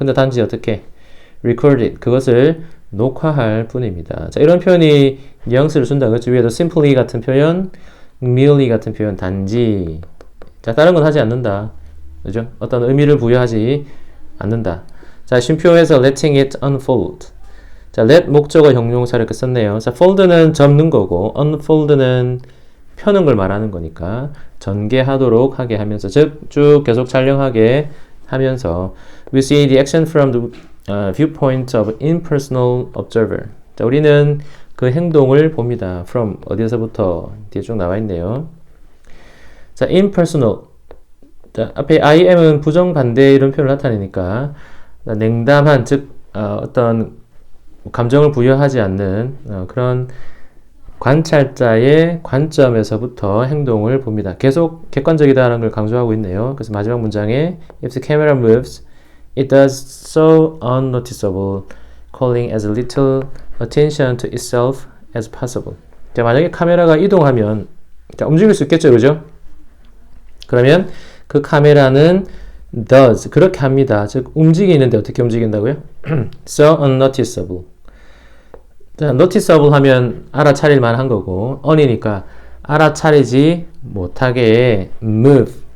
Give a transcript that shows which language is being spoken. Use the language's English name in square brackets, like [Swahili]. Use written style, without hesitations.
[Korean] 근데 단지 어떻게? [English] record it. [Korean] 그것을 녹화할 뿐입니다. 자, 이런 표현이 뉘앙스를 준다. 그렇죠? 위에도 simply 같은 표현, merely 같은 표현, 단지. 자, 다른 건 하지 않는다. 그죠? 어떤 의미를 부여하지 않는다. 자, 쉼표에서 [English] letting it unfold. [Korean] 자, let 목적어 형용사를 이렇게 썼네요. 자, fold는 접는 거고, unfold는 펴는 걸 말하는 거니까 전개하도록 하게 하면서, 즉, 쭉 계속 촬영하게 하면서 [English] we see the action from the viewpoint of impersonal observer. [Korean] 자, 우리는 그 행동을 봅니다. from 어디에서부터 뒤에 쭉 나와 있네요. 자, impersonal. 자, 앞에 IM은 부정반대 이런 표현을 나타내니까 냉담한, 즉 어떤 감정을 부여하지 않는 그런 관찰자의 관점에서부터 행동을 봅니다. 계속 객관적이다라는 걸 강조하고 있네요. 그래서 마지막 문장에 [English] if the camera moves, it does so unnoticeable, calling as little attention to itself as possible. [Korean] 자, 만약에 카메라가 이동하면 자, 움직일 수 있겠죠, 그죠? 그러면 그 카메라는 does 그렇게 합니다. 즉 움직이는데 어떻게 움직인다고요? [English] so unnoticeable. [Korean] 자, noticeable 하면 알아차릴 만한 거고 on이니까 알아차리지 못하게 move.